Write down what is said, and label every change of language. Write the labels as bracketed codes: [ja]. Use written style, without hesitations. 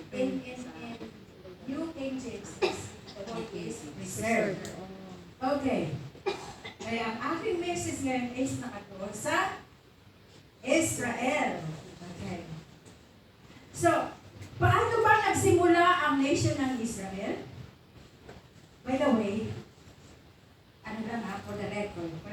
[en] In New King James, the word is preserve. Okay. [tl] Kaya ang aking message ngayon is nakatuon sa Israel. Okay. So, paano ba nagsimula ang nation ng Israel? [en] By the way, for the record.